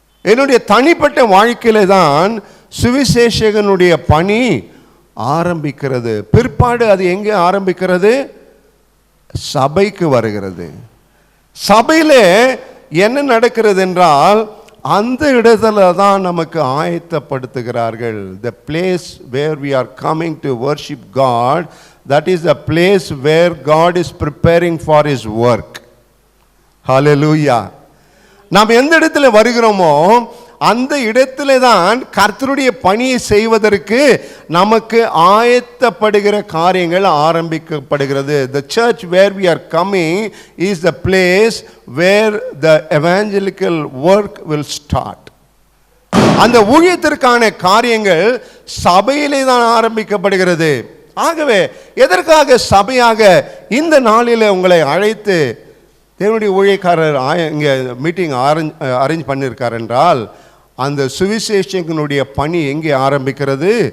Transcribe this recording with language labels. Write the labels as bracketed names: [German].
[Tamil] என்னுடைய தனிப்பட்ட வாழ்க்கையில தான் சுவிசேஷகனுடைய பணி ஆரம்பிக்கிறது. பிற்பாடு அது எங்கே ஆரம்பிக்கிறது? சபைக்கு வருகிறது. சபையில என்ன நடக்கிறது என்றால், அந்த இடத்துல தான் நமக்கு ஆயத்தப்படுத்துகிறார்கள். [English] The place where we are coming to worship God, that is the place where God is preparing for his work. Hallelujah. [Tamil] நாம் எந்த இடத்துல வருகிறோமோ அந்த இடத்துல தான் கர்த்தருடைய பணியை செய்வதற்கு நமக்கு ஆயத்தப்படுகிற காரியங்கள் ஆரம்பிக்கப்படுகிறது. [English] The church where we are coming is the place where the evangelical work will start. [Tamil] அந்த ஊழியத்திற்கான காரியங்கள் சபையிலே தான் ஆரம்பிக்கப்படுகிறது. ஆகவே எதற்காக சபையாக இந்த நாளில் உங்களை அழைத்து தேவனுடைய ஊழியக்காரர் இங்கே [English] meeting arrange [Tamil] பண்ணியிருக்கார் என்றால், அந்த சுவிசேஷகனுடைய பணி எங்கே ஆரம்பிக்கிறது?